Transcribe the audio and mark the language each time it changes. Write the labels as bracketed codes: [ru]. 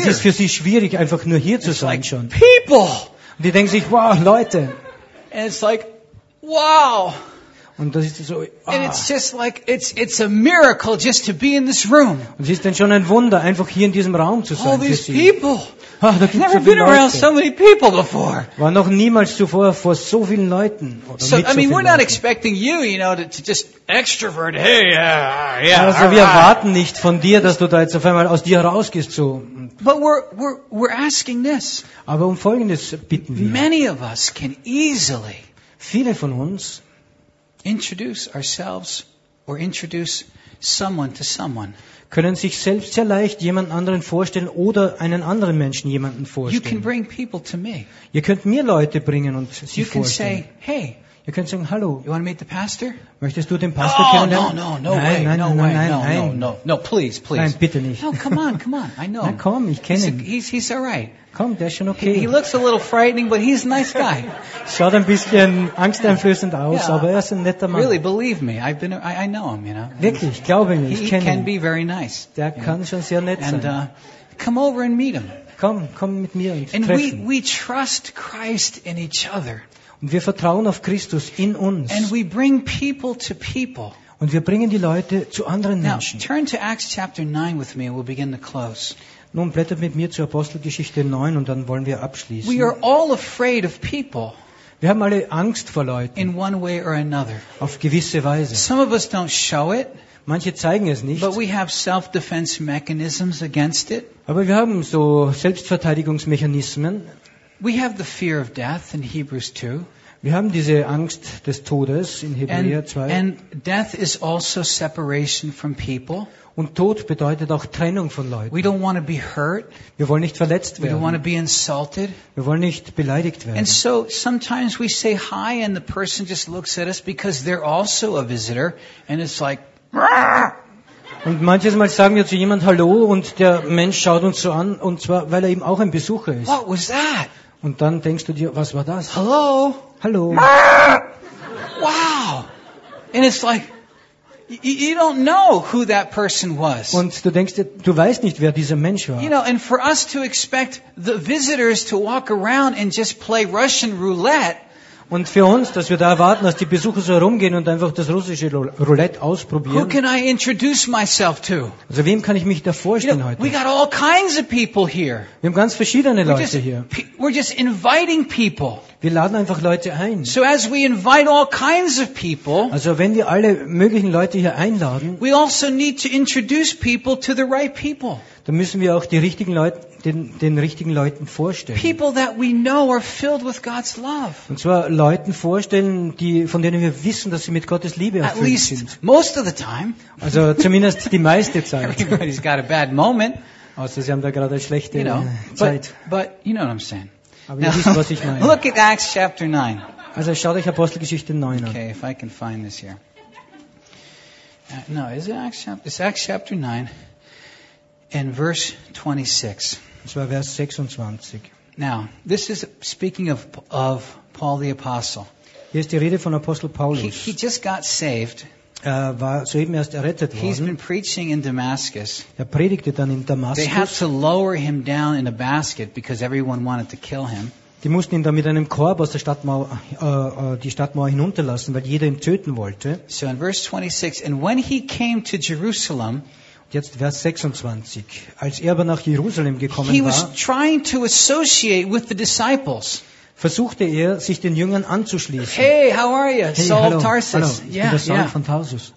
[de] Es ist für sie schwierig, einfach nur hier zu sein schon. [en] People. [de] Und die denken sich, wow, Leute. [en] And it's like, wow. [de] Und das ist so, [en] and it's just like it's a miracle just to be in this room. [de] Und es ist dann schon ein Wunder, einfach hier in diesem Raum zu sein. [en] All these people. [de] Ach, da gibt's [en] never so been [de] Leute. [en] Around so many people before. [de] War noch niemals zuvor vor so vielen Leuten. Oder so, mit so [en] I mean, we're [de] Leuten. [en] Not expecting you, you know, to just extrovert. Hey, yeah. Also right. [de] Wir erwarten nicht von dir, dass du da jetzt auf einmal aus dir herausgehst so. [en] But we're asking this. [de] Aber um Folgendes bitten wir. [en] Many of us can easily. [de] Viele von uns. [en] Introduce ourselves or introduce someone to someone. [de] Können sich selbst sehr leicht jemand anderen vorstellen oder einen anderen Menschen jemanden vorstellen. [en] You can bring people to me. [de] Ihr könnt mir Leute bringen und sie [en] you [de] vorstellen. [en] You can say, hey. [de] Wir können sagen, hallo. [en] You want to meet the pastor? [de] Möchtest du den Pastor kennenlernen? [en] No, no, no, way. No, please, please. [de] Nein, bitte nicht. [en] No, come on. I know. [de] Nein, komm, ich kenne ihn. [en] He's all right. [de] Komm, der ist schon okay. [en] He looks a little frightening, but he's a nice guy. [de] Schaut ein bisschen angsteinflößend aus, yeah, aber er ist ein netter Mann. [en] Really, believe me. I know him, you know. [de] Wirklich, glaube mir, ich kenne ihn. [en] He can be very nice. [de] Der kann schon sehr nett sein. [en] And come over and meet him. [de] Komm mit mir und treffen. [en] And we trust Christ in each other. [de] Und wir vertrauen auf Christus in uns. [en] And we bring people to people. [de] Und wir bringen die Leute zu anderen Menschen. [en] Now, turn to Acts chapter 9 with me and we'll begin to close. [de] Nun blättert mit mir zur Apostelgeschichte 9 und dann wollen wir abschließen. [en] We are all afraid of people. [de] Wir haben alle Angst vor Leuten. [en] In one way or another. [de] Auf gewisse Weise. [en] Some of us don't show it. [de] Manche zeigen es nicht. [en] But we have self-defense mechanisms against it. [de] Aber wir haben so Selbstverteidigungsmechanismen. [en] We have the fear of death in Hebrews 2. [de] Wir haben diese Angst des Todes in Hebräer 2. [en] And death is also separation from people. [de] Und Tod bedeutet auch Trennung von Leuten. [en] We don't want to be hurt. [de] Wir wollen nicht verletzt werden. [en] We don't want to be insulted. [de] Wir wollen nicht beleidigt werden. [en] And so sometimes we say hi and the person just looks at us because they're also a visitor and it's like [de] Und manches Mal sagen wir zu jemand Hallo und der Mensch schaut uns so an und zwar weil er eben auch ein Besucher ist. [en] What was that? [de] Und dann denkst du dir, was war das? [en] Hello. [de] Hallo. [en] Wow. And it's like you don't know who that person was. [de] Und du denkst, du weißt nicht, wer dieser Mensch war. [en] You know, and for us to expect the visitors to walk around and just play Russian roulette. [de] Und für uns, dass wir da erwarten, dass die Besucher so herumgehen und einfach das russische Roulette ausprobieren. [en] Who can I introduce myself to? [de] Also wem kann ich mich da vorstellen, [en] you know, [de] heute? [en] We got all kinds of people here. [de] Wir haben ganz verschiedene Leute hier. [en] We're just inviting people. [de] Wir laden einfach Leute ein. [en] So as we invite all kinds of people, [de] also wenn wir alle möglichen Leute hier einladen, [en] we also need to introduce people to the right people. [de] Dann müssen wir auch die richtigen Leute, den richtigen Leuten vorstellen. [en] People that we know are filled with God's love. [de] Und zwar Leuten vorstellen, die von denen wir wissen, dass sie mit Gottes Liebe erfüllt [en] At least [de] sind. [en] Most of the time. [de] Also zumindest die meiste Zeit. [en] Everybody's got a bad moment. [de] Außer sie haben da gerade eine schlechte Zeit. [en] But you know what I'm saying. [de] Aber ihr wisst, was ich meine. [en] Look at Acts chapter 9. [de] Also schaut euch Apostelgeschichte 9 an. [en] Okay, if I can find this here. No, is it Acts chapter? It's Acts chapter 9 and verse 26. [de] Das war Vers 26. [en] Now, this is speaking of Paul the Apostle. [de] Hier ist die Rede von Apostel Paulus. [en] He just got saved. [de] War soeben erst errettet worden. [en] He's been preaching in Damascus. [de] Er predigte dann in Damaskus. [en] They had to lower him down in a basket because everyone wanted to kill him. [de] Die mussten ihn dann mit einem Korb aus der Stadtmauer die Stadtmauer hinunterlassen, weil jeder ihn töten wollte. [en] So in verse 26, and when he came to Jerusalem, [de] jetzt Vers 26, als er aber nach Jerusalem gekommen war, [en] trying to associate with the disciples. [de] Versuchte er, sich den Jüngern anzuschließen. [en] Hey, how are you? Hey, Saul [de] hallo, [en] of Tarsus. [de] Hallo, ich bin der Saul von Tarsus.